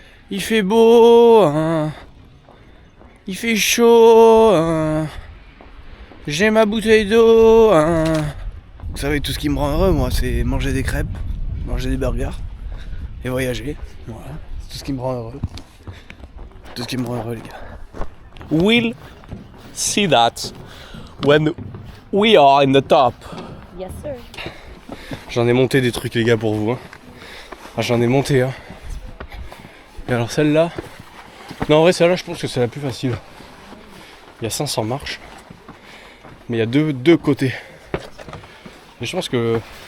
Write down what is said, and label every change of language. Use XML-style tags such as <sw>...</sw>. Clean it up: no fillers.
<fr>Il fait beau. Il fait chaud. J'ai ma bouteille d'eau. Vous savez, tout ce qui me rend heureux, moi, c'est manger des crêpes, manger des burgers et voyager. Voilà, c'est tout ce qui me rend heureux. Tout ce qui me rend heureux, les gars.</fr> <en>We'll see that when we are in the top. Yes, sir.</en> <fr>J'en ai monté des trucs, les gars, pour vous. Hein. Ah, j'en ai monté, hein. Et alors celle-là... Non, en vrai, celle-là, je pense que c'est la plus facile. Il y a 500 marches. Mais il y a deux côtés. Et je pense que...</fr>